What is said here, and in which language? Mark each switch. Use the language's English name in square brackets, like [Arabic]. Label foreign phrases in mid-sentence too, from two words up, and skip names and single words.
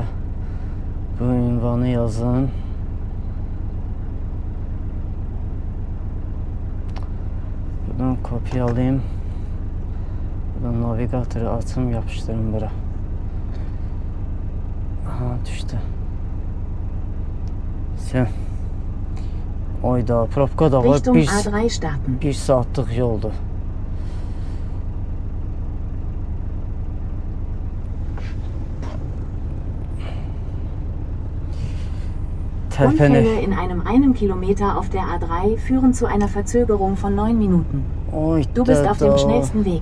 [Azerbaijani] Bu ünvanı yazın. Buradan kopyalayayım. Buradan navigatörü açım, yapıştırın bura. Aha, düştü. Sen. Oyda, propka da var. Bir saatlik yoldu. [German] Unfälle in einem Kilometer auf der A3 führen zu einer Verzögerung von 9 Minuten. Du bist auf dem schnellsten Weg.